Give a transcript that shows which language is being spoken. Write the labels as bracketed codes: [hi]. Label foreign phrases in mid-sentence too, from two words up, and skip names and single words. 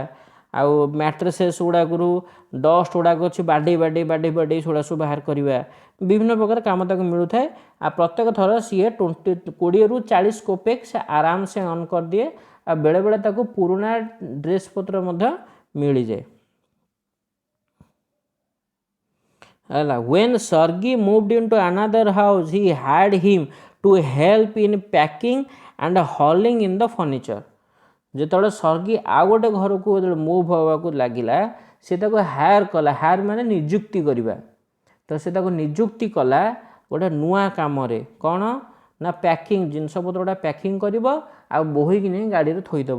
[or] ଆଉ ମ୍ୟାଟ୍ରେସେସ୍ ଗୁଡ଼ାକରୁ ଡଷ୍ଟ ଗୁଡ଼ାକ ଅଛି ବାଡ଼େଇ ବାଡ଼େଇ ବାଡ଼େଇ ବାଡ଼େଇ ସେଗୁଡ଼ା ସବୁ ବାହାର କରିବା। ବିଭିନ୍ନ ପ୍ରକାର କାମ ତାକୁ ମିଳୁଥାଏ। ଆଉ ପ୍ରତ୍ୟେକ ଥର ସିଏ 20ରୁ 40 କୋପେକ୍ ସେ ଆରାମସେ ଅନ୍ କରିଦିଏ। ଆଉ ବେଳେବେଳେ ତାକୁ ପୁରୁଣା ଡ୍ରେସ୍ ପତ୍ର ମଧ୍ୟ ମିଳିଯାଏ ହେଲା। [en] When Sergey moved into another house, he had him to help in packing and hauling in the furniture. [or] ଯେତେବେଳେ ସର୍ଗୀ ଆଉ ଗୋଟେ ଘରକୁ ଯେତେବେଳେ ମୁଭ୍ ହେବାକୁ ଲାଗିଲା, ସେ ତାକୁ ହାୟାର କଲା। ହାୟାର ମାନେ ନିଯୁକ୍ତି କରିବା। ତ ସେ ତାକୁ ନିଯୁକ୍ତି କଲା ଗୋଟେ ନୂଆ କାମରେ, କ'ଣ ନା ପ୍ୟାକିଂ, ଜିନିଷପତ୍ର ଗୁଡ଼ା ପ୍ୟାକିଂ କରିବ ଆଉ ବୋହିକି ନେଇ ଗାଡ଼ିରେ ଥୋଇଦେବ।